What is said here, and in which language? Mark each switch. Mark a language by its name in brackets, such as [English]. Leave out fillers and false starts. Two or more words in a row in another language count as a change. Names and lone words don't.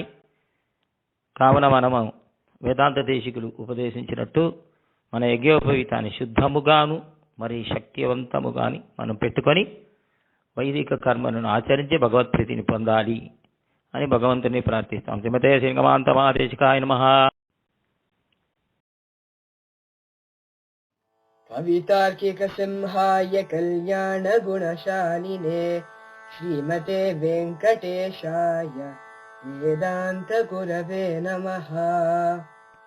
[Telugu] కావున మనము వేదాంత దేశికులు ఉపదేశించినట్టు మన యజ్ఞోపవీతాన్ని శుద్ధముగాను మరి శక్తివంతముగాని మనం పెట్టుకొని వైదిక కర్మలను ఆచరించి భగవత్ప్రీతిని పొందాలి అని భగవంతుని ప్రార్థిస్తాం. [Sanskrit] శ్రీమతే శ్రీగమాంత మహాదేశికాయ నమః. कवितार्किक सिंहाय कल्याण गुणशालिने श्रीमते वेंकटेशाय वेदांत गुरवे नमः.